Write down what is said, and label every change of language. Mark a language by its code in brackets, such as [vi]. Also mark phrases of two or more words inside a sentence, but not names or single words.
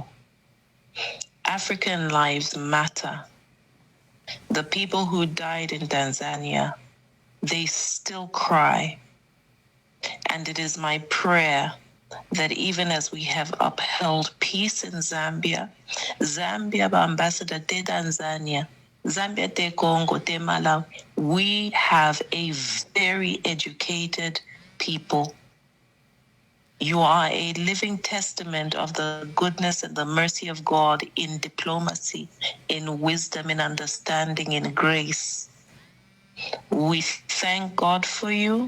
[en] African lives matter. The people who died in Tanzania, they still cry. And it is my prayer that even as we have upheld peace in Zambia, Zambia ba ambassador te Tanzania, Zambia te Congo te Malawi, we have a very educated people. You are a living testament of the goodness and the mercy of God in diplomacy, in wisdom, in understanding, in grace. We thank God for you.